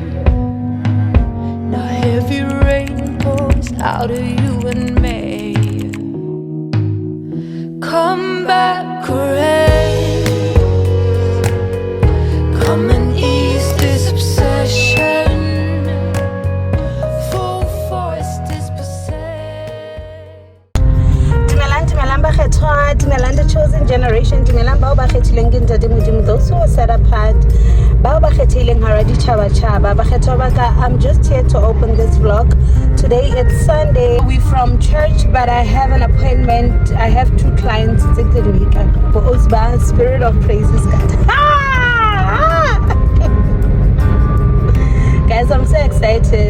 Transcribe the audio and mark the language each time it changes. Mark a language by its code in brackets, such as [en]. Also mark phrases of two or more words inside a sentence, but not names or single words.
[en] Now heavy rain pours out of you and me. Come back, rain. Come and ease this obsession. Full forest is [st] Dumelang bakgethwa, dumelang [en] the chosen generation, [st] dumelang bao ba kgethileng ke ntate Modimo, [en] those who are set apart, [st] bao ba kgethileng hara ditjhaba-tjhaba. Bakgethwa ba ka, [en] I'm just here to open this vlog. Today it's Sunday. We're from church, but I have an appointment. I have 2 clients. It's a week. Spirit of praises God. Guys, I'm so excited.